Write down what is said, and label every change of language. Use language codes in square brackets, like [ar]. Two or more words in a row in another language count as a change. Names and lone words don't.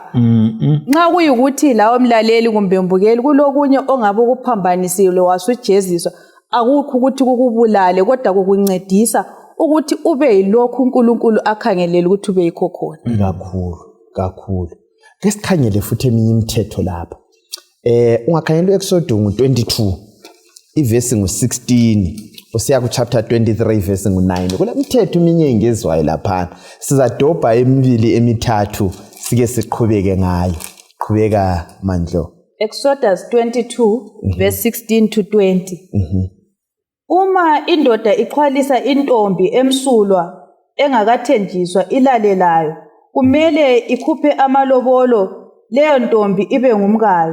[nd] Nxa kuyikuthi lawo mlaleli kumbe mbukeli kulokunye ongabe ukuphambanisile wasujeziswa, akukho ukuthi kukubulale kodwa kukuncedisa ukuthi ube yilokhu uNkulunkulu akhangelele ukuthi ube yikho khona. Kakhulu. Lesikhangele futhi eminye imithetho lapha. Ungakhangela eExodus 22 ivesi ngo16 usiya ku [en] chapter 23 verse [nd] ngo9. Kule mithetho eminye engezwayo lapha. Sizadobha emibili emithathu sike siqhubeke ngayo. Qhubeka Mandlo. [en] Exodus 22 verse 16 to 20. [nd] Uma indoda ixhwalisa intombi emsulwa engakathenjiswa ilalelayo, kumele ikhuphe amalobolo leyo ntombi ibe ngumkayo.